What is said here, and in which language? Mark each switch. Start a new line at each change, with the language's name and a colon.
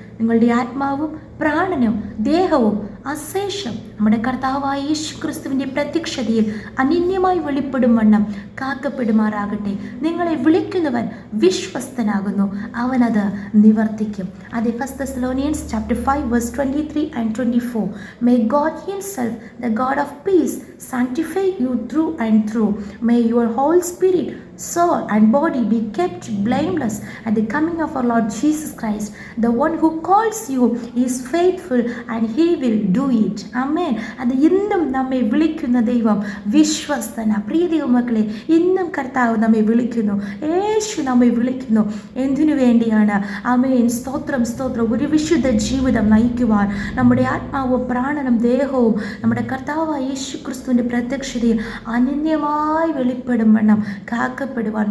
Malayalam: നിങ്ങളുടെ ആത്മാവും പ്രാണനും ദേഹവും അശേഷം നമ്മുടെ കർത്താവായ യേശു ക്രിസ്തുവിൻ്റെ പ്രത്യക്ഷതയിൽ അനന്യമായി വെളിപ്പെടും വണ്ണം കാക്കപ്പെടുമാറാകട്ടെ. നിങ്ങളെ വിളിക്കുന്നവൻ വിശ്വസ്തനാകുന്നു, അവനത് നിവർത്തിക്കും.
English: അതെ, 1 Thessalonians chapter 5 verse 23 and 24. May God himself, the God of peace, sanctify you through and through. May your whole spirit, soul and body be kept blameless at the coming of our Lord Jesus Christ. The one who calls you is faithful and he will do it. Amen.
Malayalam: അത് ഇന്നും നമ്മെ വിളിക്കുന്ന ദൈവം വിശ്വസ്തന. പ്രിയ ദൈവമക്കളെ, ഇന്നും കർത്താവ് നമ്മെ വിളിക്കുന്നു. യേശു നമ്മെ വിളിക്കുന്നു. എന്തിനു വേണ്ടിയാണ്? ആമേൻ. സ്തോത്രം. ഒരു വിശുദ്ധ ജീവിതം നയിക്കുവാൻ, നമ്മുടെ ആത്മാവും പ്രാണനും ദേഹവും നമ്മുടെ കർത്താവായ യേശു ക്രിസ്തുവിൻ്റെ പ്രത്യക്ഷതയിൽ അനന്യമായി വെളിപ്പെടും വണ്ണം കാക്കപ്പെടുവാൻ.